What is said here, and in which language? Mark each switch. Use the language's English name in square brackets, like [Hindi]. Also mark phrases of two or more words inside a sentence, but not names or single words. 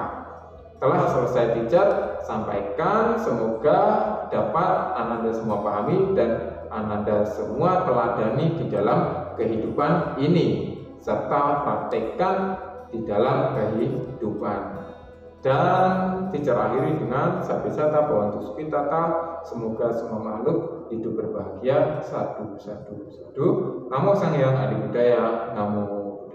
[Indonesian] Telah selesai teacher sampaikan, semoga dapat Ananda semua pahami dan Ananda semua teladani di dalam kehidupan ini serta praktekkan di dalam kehidupan. Dan teacher akhiri dengan [Pali] Sabisata Bhavantu Sukhitata, [Indonesian] semoga semua makhluk hidup berbahagia. [Pali] Sadu, sadu, sadu. Namo Sang Hyang Adi Budaya. [Indonesian] Namo